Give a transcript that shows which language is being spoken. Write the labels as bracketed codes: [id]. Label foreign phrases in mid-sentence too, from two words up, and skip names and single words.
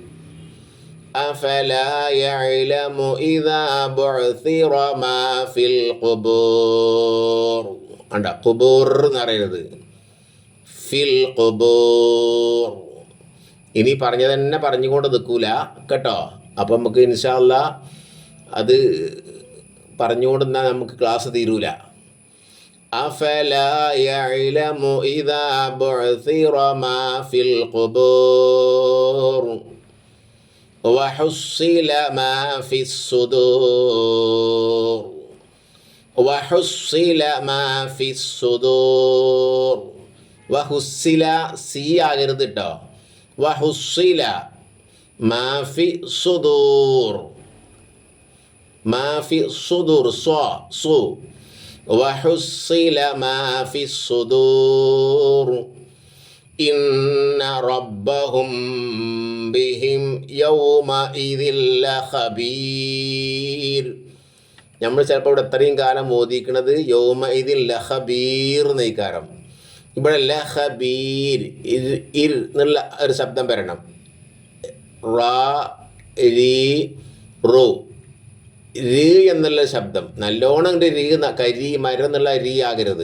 [ar] أفلا يعلم إذا بعثر ما في القبور. ഉണ്ടോ? [ml] ഖുബൂർ എന്ന് പറയരുത്, [ar] في القبور. [ml] ഇനി പറഞ്ഞത് തന്നെ പറഞ്ഞുകൊണ്ട് നിൽക്കൂല കേട്ടോ. അപ്പം നമുക്ക് [ar] إن شاء الله [ml] അത് പറഞ്ഞുകൊണ്ടെന്നാൽ നമുക്ക് ക്ലാസ് തീരൂല. [ar] أفلا يعلم إذا بعثر ما في القبور وحصل ما في الصدور وحصل ما في الصدور وحصل [ml] സി ആകരുത് കേട്ടോ. [ar] وحصل ما في الصدور ما في الصدور صو وحصل ما في الصدور إن ربهم بهم يومئذ لخبير. [ml] നമ്മൾ ചിലപ്പോൾ ഇവിടെ എത്രയും കാലം ഓതിക്കുന്നത് [ar] يومئذ لخبير [ml] എന്നീകാരം. ഇവിടെ ലഖബീർ ഇർ എന്നുള്ള ഒരു ശബ്ദം വരണം. റാ രീ റു രീ എന്നുള്ള ശബ്ദം നല്ലോണം രീ കരി മരം എന്നുള്ള രീ ആകരുത്.